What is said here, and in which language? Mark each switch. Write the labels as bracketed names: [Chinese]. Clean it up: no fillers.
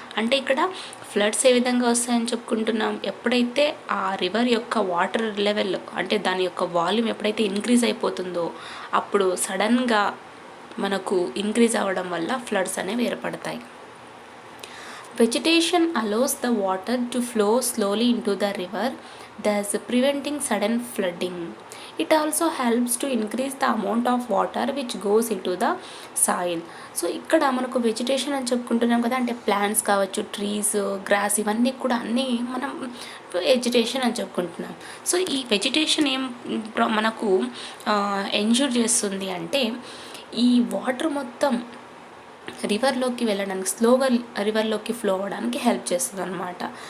[Telugu] అంటే ఇక్కడ ఫ్లడ్స్ ఏ విధంగా వస్తాయని చెప్పుకుంటున్నాం, ఎప్పుడైతే ఆ రివర్ యొక్క వాటర్ లెవెల్, అంటే దాని యొక్క వాల్యూమ్ ఎప్పుడైతే ఇంక్రీజ్ అయిపోతుందో అప్పుడు సడన్గా మనకు ఇంక్రీజ్ అవ్వడం వల్ల ఫ్లడ్స్ అనేవి ఏర్పడతాయి. [English] Vegetation allows the water to flow slowly into the river, thus preventing sudden flooding. It also helps to increase the amount of water which goes into the soil. [Telugu] So ఇక్కడ మనకు vegetation అని చెప్పుకుంటున్నాం కదా, అంటే plants కావచ్చు, trees, gross, ఇవన్నీ కూడా అన్నీ మనం వెజిటేషన్ అని చెప్పుకుంటున్నాం. సో ఈ వెజిటేషన్ ఏం మనకు ఎన్ష్యూర్ చేస్తుంది అంటే, ఈ వాటర్ మొత్తం రివర్లోకి వెళ్ళడానికి, స్లోగా రివర్లోకి ఫ్లో అవ్వడానికి హెల్ప్ చేస్తుంది అనమాట.